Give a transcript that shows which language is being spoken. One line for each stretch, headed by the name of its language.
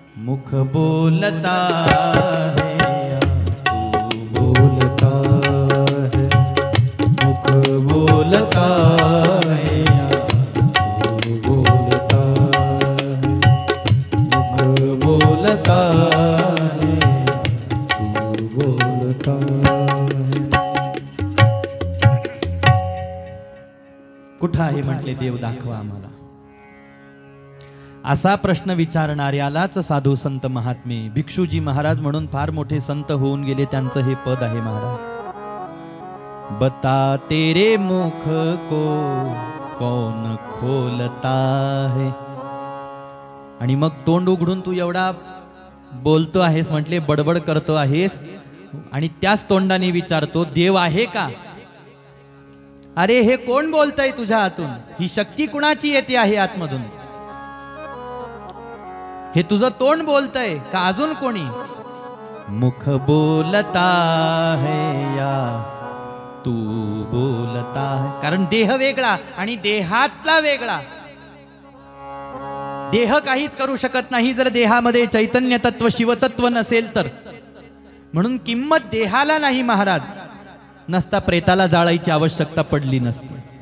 Hindi: मुख बोलता है या तू बोलता है, मुख बोलता है या तू बोलता है, मुख बोलता है तू बोलता है।
Marathi: कुठं आहे म्हटले देव दाखवा आम्हाला. असा प्रश्न विचारणाऱ्यालाच साधू संत महात्मे, भिक्षुजी महाराज म्हणून फार मोठे संत होऊन गेले, त्यांचं हे पद आहे महाराज.
Hindi: बता तेरे मुख को कौन खोलता है.
Marathi: आणि मग तोंड उघडून तू एवढा बोलतो आहेस म्हटले, बडबड करतो आहेस आणि त्याच तोंडाने विचारतो देव आहे का? अरे हे कोण बोलतय तुझ्या हातून? ही शक्ती कुणाची येते आहे आतमधून? हे तुझं तोंड बोलतय का अजून कोणी?
Hindi: मुख बोलता है या तू बोलता है?
Marathi: कारण देह वेगळा आणि देहातला वेगळा. देह काहीच करू शकत नाही जर देहामध्ये चैतन्य तत्व शिवतत्व नसेल तर. म्हणून किंमत देहाला नाही महाराज. नसता प्रेताला जाळायची आवश्यकता पडली नसती.